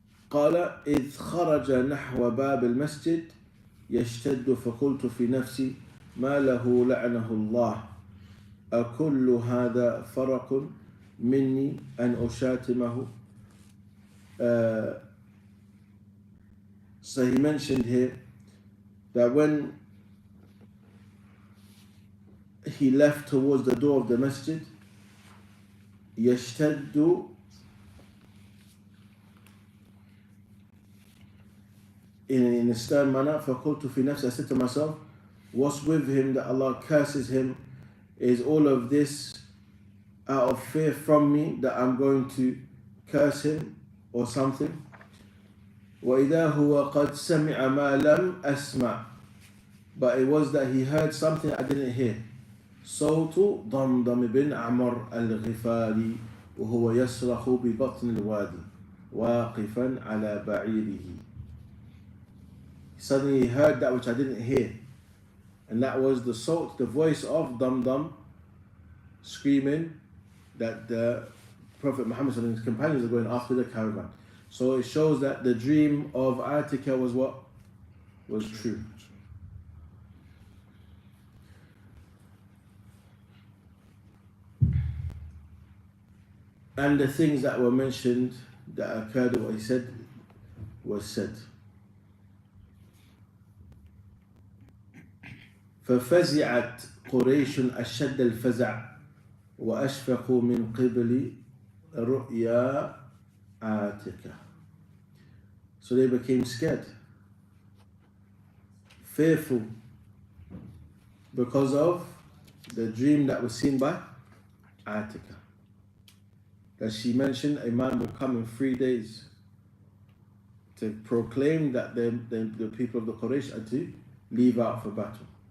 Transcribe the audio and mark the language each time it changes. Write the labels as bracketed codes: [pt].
[ar] قال إذ خرج نحو باب المسجد يشتد فقلت في نفسي ما له لعنه الله أكل هذا فرق مني أن أشاتمه. [en] So he mentioned here that when he left towards the door of the masjid, يشتد, in a stern manner, [ar] فَقُلْتُ فِي نَفْسِ, [en] I said to myself, what's with him that Allah curses him? Is all of this out of fear from me that I'm going to curse him or something? [ar] وَإِذَا هُوَ قَدْ سَمِعَ مَا لَمْ أَسْمَعْ. [en] But it was that he heard something I didn't hear. [ar] صوت ضمضم بن عمر الغفاري وهو يصرخ ببطن الوادي واقفا على بعيره. [en] Suddenly he heard that which I didn't hear, and that was the voice of Damdam screaming that the Prophet Muhammad and his companions are going after the caravan. So it shows that the dream of Atika was what? Was true. And the things that were mentioned that occurred, what he said, was said. [ar] ففزعت قريش أشد الفزع وأشفقوا من قبل رؤيا عاتكة. [en] So they became scared, fearful, because of the dream that was seen by Atika. That she mentioned a man will come in 3 days to proclaim that the people of the Quraysh are to leave out for battle.